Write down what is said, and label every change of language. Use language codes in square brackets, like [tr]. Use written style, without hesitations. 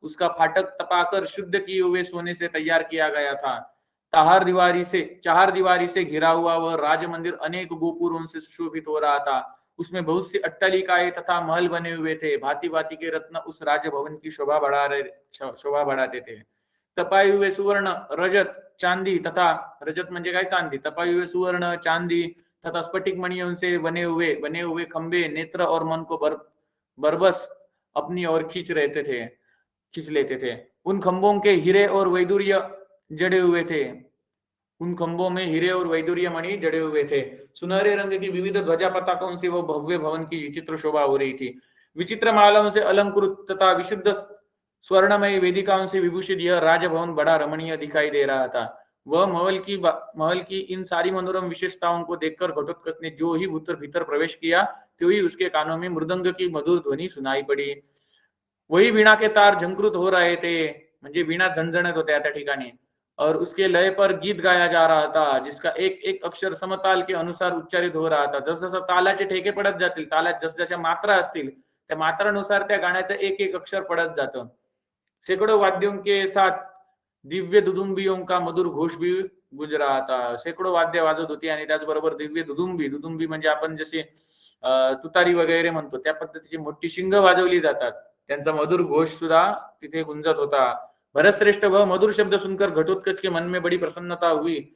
[hi] उसका फाटक तपाकर शुद्ध किए हुए सोने से तैयार किया गया था. चार दीवारी से घिरा हुआ वह राज मंदिर अनेक गोपुरों से सुशोभित हो रहा था. उसमें बहुत सी अट्टालिकाएं तथा महल बने हुए थे. भांति भांति के रत्न उस राजभवन की शोभा बढ़ाते थे. तपाए हुए सुवर्ण, रजत, चांदी तथा रजत [mr] म्हणजे काय, चांदी. [hi] तपाए हुए सुवर्ण, चांदी तथा स्फटिक मणियों से बने हुए खंबे नेत्र और मन को बरबस अपनी ओर खींच लेते थे. उन खंभों के हीरे और वैदूर्य जड़े हुए थे. उन खंभों में हीरे और वैदूर्य मणि जड़े हुए थे. सुनहरे रंग की विविध ध्वजा पताकों से वो भव्य भवन की विचित्र शोभा हो रही थी. विचित्र मालाओं से अलंकृत तथा विशुद्ध स्वर्णमय वेदिकाओं से विभूषित यह राजभवन बड़ा रमणीय दिखाई दे रहा था. वह महल की इन सारी मनोरम विशेषताओं को देखकर घटोत्कच ने जो ही भीतर प्रवेश किया, तो ही उसके कानों में मृदंग की मधुर ध्वनि सुनाई पड़ी. वही वीणा के तार झंकृत हो रहे थे, [mr] म्हणजे वीणा झणझणत होत्या त्या ठिकाणी. [hi] और उसके लय पर गीत गाया जा रहा था, जिसका एक एक अक्षर समताल के अनुसार उच्चारित हो रहा था. [mr] जसं तालाचे ठेके पडत जातील, तालात जसजशा मात्रा असतील, त्या मात्रानुसार त्या गाण्याचं एक एक अक्षर पडत जातं. [hi] सैकड़ों वाद्यों के साथ दिव्य दुदुंबियों का मधुर घोष भी गुंज रहा था. [mr] सैकड़ों वाद्य वाजत होती आणि त्याचबरोबर दिव्य दुदुंबी म्हणजे आपण जसे तुतारी वगैरे म्हणतो त्या पद्धतीची मोठी शिंग वाजवली जातात, त्यांचा मधुर घोष सुद्धा तिथे गुंजत होता। [hi] भरतश्रेष्ठ वह मधुर शब्द सुनकर घटोत्कच के मन में बड़ी प्रसन्नता हुई।